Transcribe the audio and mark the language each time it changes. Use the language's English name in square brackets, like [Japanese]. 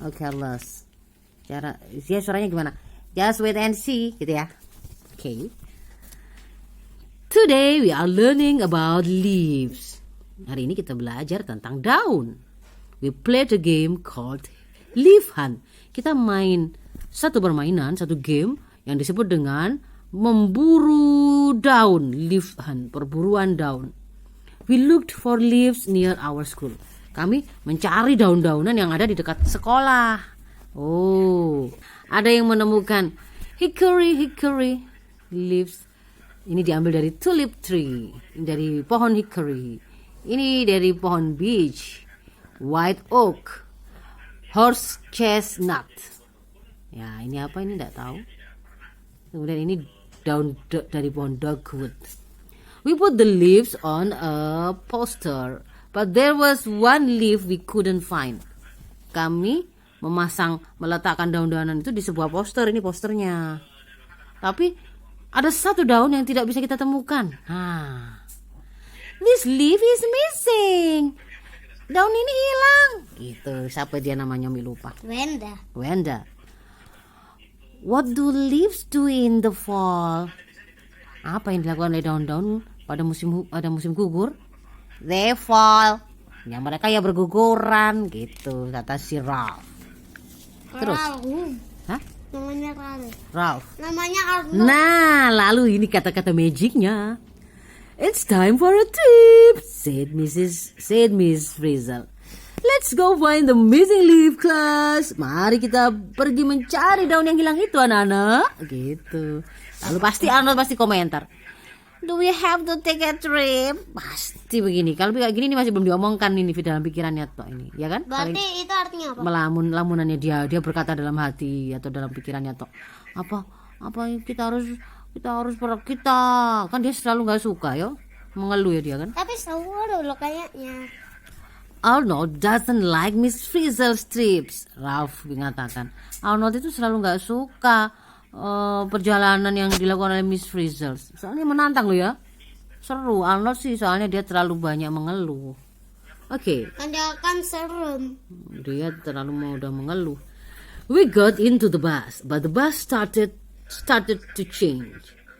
[English] Oh, careless. [Indonesian] Dia suaranya gimana? [English] Just wait and see, [Indonesian] gitu ya. [English] Okay. Today we are learning about leaves. [Indonesian] Hari ini kita belajar tentang daun. [English] We played a game called Leaf Hunt. [Indonesian] Kita main satu game yang disebut dengan memburu daun, leaf hunt, perburuan daun. [English] We looked for leaves near our school. [Indonesian] Kami mencari daun-daunan yang ada di dekat sekolah. Oh, ada yang menemukan hickory leaves. Ini diambil dari tulip tree, dari pohon hickory. Ini dari pohon beech, white oak, horse chestnut. Ya, ini apa ini enggak tahu. Kemudian ini daun dari pohon dogwood. [English] We put the leaves on a poster, but there was one leaf we couldn't find. [Indonesian] Kami meletakkan daun-daunan itu di sebuah poster. Ini posternya. Tapi ada satu daun yang tidak bisa kita temukan. [English] This leaf is missing. [Indonesian] Daun ini hilang. Gitu. Siapa dia namanya? Lupa. Wenda. [English] What do leaves do in the fall? [Indonesian] Apa yang dilakukan oleh daun-daun pada musim gugur? [English] They fall. [Indonesian] Ya, mereka ya berguguran gitu, kata si Ralph. Terus? Hah? Namanya Ralph. Namanya Arnold. Nah, lalu ini kata-kata magicnya. [English] It's time for a trip, said Miss Frizzle. Let's go find the missing leaf, class. [Indonesian] Mari kita pergi mencari daun yang hilang itu, anak-anak. Gitu. Lalu Arnold pasti komentar. [English] Do we have to take a trip? [Indonesian] Pasti begini. Kalau kayak gini ini masih belum diomongkan ini dalam pikirannya toh ini, ya kan? Berarti itu artinya apa? Lamunannya dia berkata dalam hati atau dalam pikirannya toh. Apa kita harus kita. Kan dia selalu nggak suka ya, mengeluh ya dia kan? Tapi selalu loh kayaknya. [English] Arnold doesn't like Miss Frizzle's trips, [Indonesian] Ralph mengatakan. Arnold itu selalu nggak suka perjalanan yang dilakukan oleh Miss Frizzle. Soalnya menantang loh ya. Seru. Arnold sih soalnya dia terlalu banyak mengeluh. Oke. Kan dia kan serem. Dia terlalu mudah mengeluh. [English] We got into the bus, but the bus started to change.